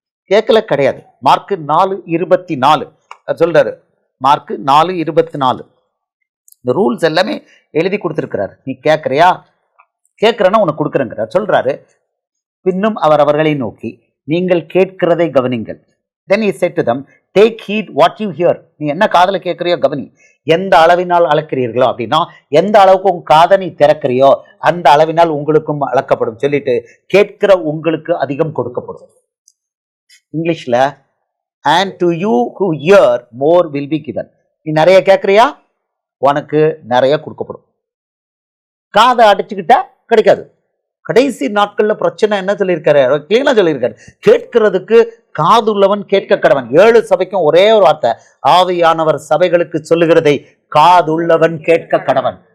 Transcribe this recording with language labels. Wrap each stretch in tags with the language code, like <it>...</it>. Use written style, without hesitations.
<ta>கேட்கல கிடையாது. மார்க் 4:24 சொல்றாரு. மார்க் 4:24 இந்த ரூல்ஸ் எல்லாமே எழுதி கொடுத்திருக்கிறார். நீ கேட்கிறன்னா உனக்கு கொடுக்குறேங்கிறார். சொல்றாரு, பின்னும் அவர் அவர்களை நோக்கி, நீங்கள் கேட்கிறதை கவனிங்கள்.</ta> <en>Then he said to them, take heed what you hear.</en> <ta>நீ என்ன காதல கேட்கிறியோ கவனி. எந்த அளவினால் அளக்கிறீர்களோ, அப்படின்னா எந்த அளவுக்கு உங்க காதை நீ திறக்கிறியோ அந்த அளவினால் உங்களுக்கும் அளக்கப்படும் சொல்லிட்டு, கேட்கிற உங்களுக்கு அதிகம் கொடுக்கப்படும். இங்கிலீஷ்ல,</ta> <en>and to you who hear more will be given.</en> <ta>நீ நிறைய கேட்கிறியா, உனக்கு நிறைய கொடுக்கப்படும். காதை அடிச்சுக்கிட்டா கிடைக்காது. கடைசி நாட்கள்ல பிரச்சனை என்ன சொல்லியிருக்காரு, கிளீனா சொல்லியிருக்காரு, கேட்கிறதுக்கு காது உள்ளவன் கேட்க கடவன். 7 சபைக்கும் ஒரே ஒரு வார்த்தை, ஆவியானவர் சபைகளுக்கு சொல்லுகிறதை காது உள்ளவன் கேட்க கடவன்.</ta>